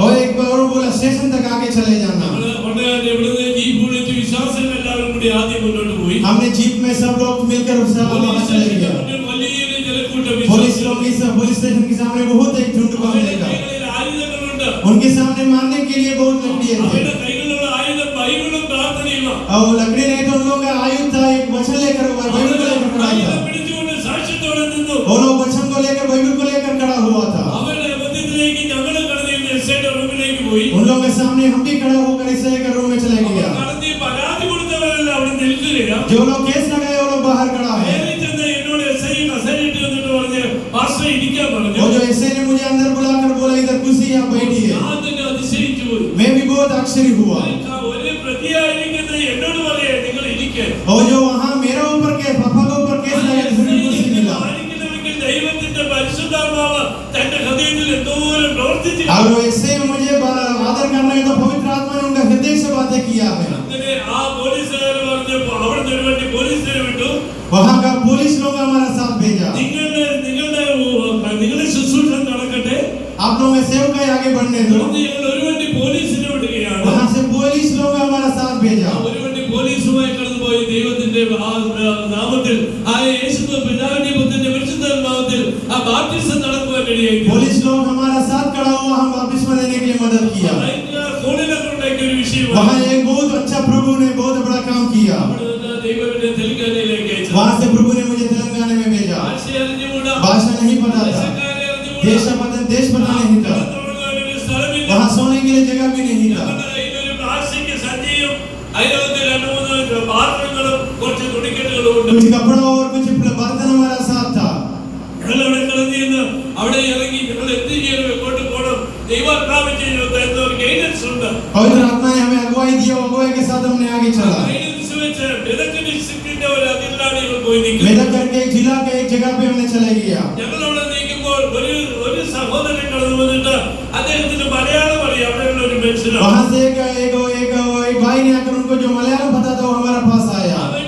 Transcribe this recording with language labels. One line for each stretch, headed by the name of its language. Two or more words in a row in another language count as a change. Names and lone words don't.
Hindi: और एक बार और बोला स्टेशन तक आगे चले जाना।
Malayalam: ഇവിടുന്ന് ജീപ്പ് വിളിച്ച് വിശ്വാസികൾ എല്ലാവരും കൂടി ആദ്യം മുന്നോട്ട് പോയി.
Hindi: हमने जीप में सब लोग मिलकर वहां चले गया।
Malayalam: വലിയൊരു ജനക്കൂട്ടം
Hindi: पुलिस लोग इस पुलिस स्टेशन के सामने बहुत एक झुंड को मिलेगा।
Malayalam: കൈകളിൽ ആയുധങ്ങളുണ്ട്.
Hindi: उनके सामने मारने के लिए बहुत लकड़ी थे
Malayalam: അവരുടെ കൈകളിലുള്ള ആയുധം ബൈബിളും പ്രാർത്ഥനയുമാണ്.
Hindi: और लकड़ी नहीं तो उन लोगों का आयुध था, एक वचन लेकर बाइबल को लेकर खड़ा था।
Malayalam: ആയുധം പിടിച്ചുകൊണ്ട് സാക്ഷ്യത്തോടെ നിന്നു.
Hindi: वो लोग वचन को लेकर बाइबल को लेकर खड़ा हुआ था।
Malayalam: അവരുടെ മധ്യത്തിലേക്ക് ഞങ്ങൾ കടന്നു എസ്ഐയുടെ റൂമിലേക്ക് പോയി.
Hindi: उन लोगों के सामने हम भी खड़ा होकर इसे के रूम में चले गया।
Malayalam: കടന്ന് പരാതി കൊടുത്തവരെല്ലാം അവിടെ നിൽക്കുകയാണ്.
Hindi: जो लोग केस लगाए वो लोग बाहर खड़ा है।
Malayalam: നേരെ ചെന്ന് എന്നോട് എസ്ഐ കസേരയിട്ട് വന്നിട്ട് പറഞ്ഞ് പാസ്റ്റർ ഇരിക്കാൻ പറഞ്ഞു.
Hindi: वो जो एसए ने मुझे अंदर बुलाकर बोला इधर कुर्सी यहाँ बैठिए।
Malayalam: ഞാൻ തന്നെ അതിശയിച്ചു പോയി.
Hindi: मैं भी बहुत आश्चर्य हुआ।
Malayalam: ഒരു പ്രതിയായിരിക്കുന്ന എന്നോട് പറയാ നിങ്ങൾ ഇരിക്കാൻ.
Hindi: और जो वहाँ मेरा ऊपर के पापा के ऊपर केस लगाए मुझे कुर्सी मिला।
Malayalam: ആയിരിക്കണമെങ്കിൽ ദൈവത്തിന്റെ പരിശുദ്ധാത്മാവ് തന്റെ ഹൃദയത്തിൽ എന്തോരം പ്രവർത്തിച്ചിട്ടുണ്ട്.
Hindi: और एसए मुझे आदर करना है तो पवित्र आत्मा ने उनका हृदय से बातें किया है।
Malayalam: അങ്ങനെ ആ പോലീസുകാർ പറഞ്ഞപ്പോ അവിടെ നിന്ന് വേണ്ടി പോലീസിനെ വിട്ടു.
Hindi: वहाँ का पुलिस लोग हमारा साथ भेजा।
Malayalam: നിങ്ങളുടെ ശുശ്രൂഷ നടക്കട്ടെ.
Hindi: आप लोग में सेवकाई आगे बढ़ने दो।
Malayalam: ഞങ്ങൾ ഒരു വണ്ടി പോലീസിനെ വിടുകയാണ്.
Hindi: वहाँ से पुलिस लोग हमारा साथ भेजा।
Malayalam: ഒരു വണ്ടി പോലീസുമായി കടന്നുപോയി ദൈവത്തിന്റെ നാമത്തിൽ ആ യേശു പിതാവിന്റെ പുത്രന്റെ പരിശുദ്ധ നാമത്തിൽ ആ ബാപ്റ്റിസം നടക്കുവാൻ ഇടയായി.
Hindi: पुलिस लोग हमारा साथ खड़ा हुआ, हम बपतिस्मा देने के लिए मदद किया।
Malayalam: കോടിനൊക്കെ ഒരു വിഷയമാണ്.
Hindi: वहाँ एक बहुत अच्छा प्रभु ने बहुत बड़ा काम किया।
Malayalam: ദൈവത്തിന്റെ തെലുങ്കാനയിലേക്ക് അയച്ചു.
Hindi: वहाँ से प्रभु ने मुझे तेलंगाना में भेजा।
Malayalam: ഭാഷ അറിഞ്ഞുകൂടാ.
Hindi: भाषा नहीं पता था, देश पता नहीं था, वहाँ सोने के लिए जगह भी नहीं था। कुछ कपड़ा और कुछ बर्तन हमारा साथ था।
Malayalam: അവിടെ ഇറങ്ങി ഞങ്ങൾ എന്ത് ചെയ്യണം, എങ്ങോട്ട് പോകണം,
Hindi: पवित्र आत्मा ने हमें अगुवाई दिया, अगुवाई के साथ हमने आगे चला। मेदक करके एक जिला के एक जगह पे हमने चले गया। वहाँ से एक भाई ने आकर उनको जो मलयालम पता था वो हमारा पास आया।